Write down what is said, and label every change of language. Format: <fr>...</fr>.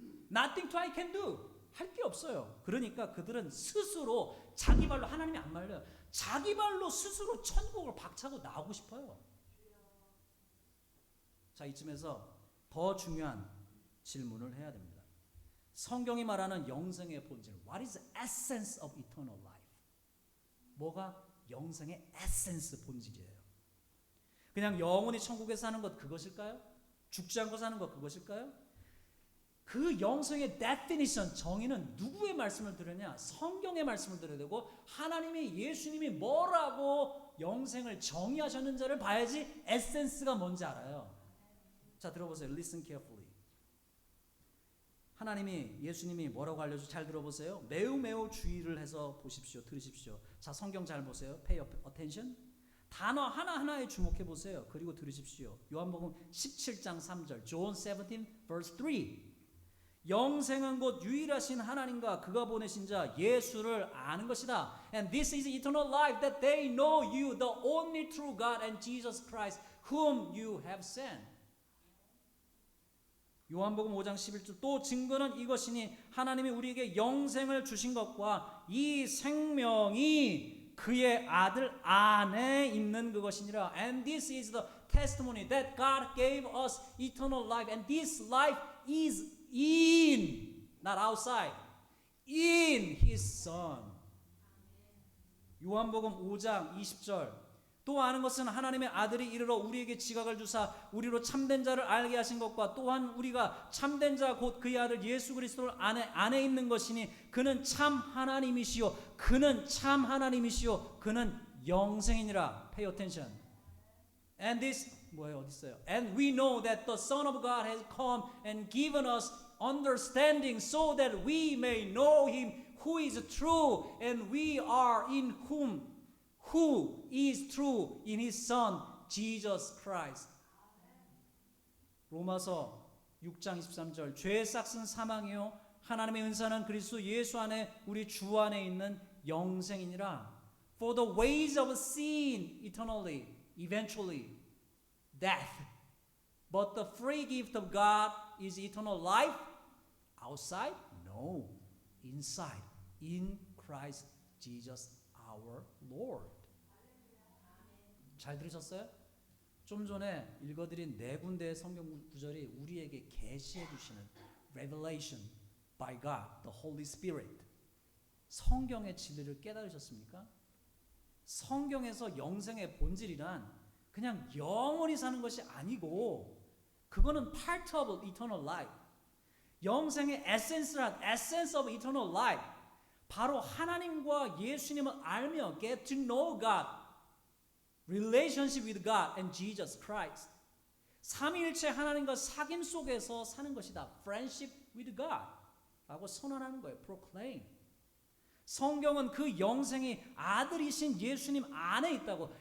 <en>Nothing I can do.</en> <ko>할 게 없어요. 그러니까 그들은 스스로 자기 발로, 하나님이 안 말려요. 자기 발로 스스로 천국을 박차고 나오고 싶어요. 자, 이쯤에서 더 중요한 질문을 해야 됩니다. 성경이 말하는 영생의 본질,</ko> <en>What is the essence of eternal life?</en> <ko>뭐가 영생의 에센스, 본질이에요? 그냥 영원히 천국에 사는 것 그것일까요? 죽지 않고 사는 것 그것일까요? 그 영생의 definition, 정의는 누구의 말씀을 들으냐? 성경의 말씀을 들어야 되고, 하나님이, 예수님이 뭐라고 영생을 정의하셨는지를 봐야지 에센스가 뭔지 알아요. 자, 들어보세요.</ko> <en>Listen carefully.</en> <ko>하나님이, 예수님이 뭐라고 알려줘? 잘 들어보세요. 매우 주의를 해서 보십시오. 들으십시오. 자, 성경 잘 보세요.</ko> <en>Pay attention.</en> <ko>단어 하나하나에 주목해 보세요. 그리고 들으십시오. 요한복음 17장 3절.</ko> <en>John 17 verse 3.</en> <ko>영생은 곧 유일하신 하나님과 그가 보내신 자 예수를 아는 것이다.</ko> <en>And this is eternal life, that they know you, the only true God, and Jesus Christ, whom you have sent.</en> <ko>요한복음 5장 11절. 또 증거는 이것이니 하나님이 우리에게 영생을 주신 것과 이 생명이 그의 아들 안에 있는 그것이니라.</ko> <en>And this is the testimony that God gave us eternal life, and this life is in, not outside, in His Son.</en> <ko>요한복음 5장 20절. 또 아는 것은 하나님의 아들이 이르러 우리에게 지각을 주사 우리로 참된 자를 알게 하신 것과 또한 우리가 참된 자 곧 그의 아들 예수 그리스도 안에 있는 것이니 그는 참 하나님이시요 그는 참 하나님이시요 그는 영생이니라.</ko> <en>Pay attention. And this</en> <ko>뭐예요? 어디 있어요?</ko> <en>And we know that the Son of God has come and given us understanding so that we may know Him who is true, and we are in whom who is true in His Son Jesus Christ.</en> <ko>로마서 6장 23절. 죄의 싹은 사망이요 하나님의 은사는 그리스도 예수 안에 우리 주 안에 있는 영생이니라.</ko> <en>For the ways of sin eternally, eventually death, but the free gift of God is eternal life. Outside? No, inside, in Christ Jesus our Lord.</en> <ko>잘 들으셨어요? 좀 전에 읽어드린 네 군데의 성경 구절이 우리에게 계시해 주시는</ko> <en>revelation by God, the Holy Spirit.</en> <ko>성경의 진리를 깨달으셨습니까? 성경에서 영생의 본질이란 그냥 영원히 사는 것이 아니고 그거는</ko> <en>part of eternal life.</en> <ko>영생의 에센스란</ko> <en>essence of eternal life.</en> <ko>바로 하나님과 예수님을 알며</ko> <en>get to know God. relationship with God and Jesus Christ.</en> <ko>삼위일체 하나님과 사귐 속에서 사는 것이다.</ko> <en>friendship with God.</en> <ko>라고 선언하는 거예요.</ko> <en>proclaim.</en> <ko>성경은 그 영생이 아들이신 예수님 안에 있다고.</ko>